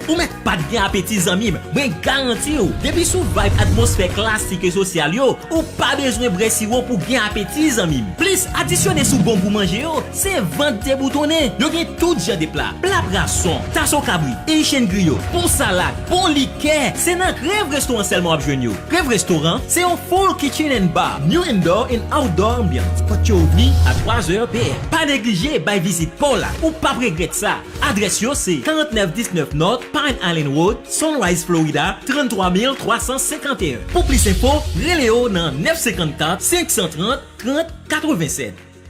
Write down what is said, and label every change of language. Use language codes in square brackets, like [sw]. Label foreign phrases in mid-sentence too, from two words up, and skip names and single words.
[ht] Ou mèt pa t gen apeti zanmi m, mwen garanti yo, depi sou vibe atmosfè klasik e sosyal yo, ou pa bezwen bre siwo pou gen apeti zanmi m. Plis adisyone sou bon pou manje yo, se vant deboutonne. Yo gen tout jan de pla, pla brason, tason kabri, [en] Haitian griot, [ht] pou salad, pou likè. Se nan Crève Restaurant sèlman ap jwenn yo. Crève Restaurant, se yon [en] full kitchen and bar, new indoor and outdoor ambiance. [ht] Kote yo vini a twa zè P M. Pa neglije bay vizit Paula, ou pa regrèt sa. Adrès yo se karantneuf diznèf North Pine Island Road, Sunrise, Florida, trannntwa mil twa san senkanteyen. Pou plis enfo, rele yo nan neuf cinquante-quatre, cinq cent trente, trente quatre-vingt-sept.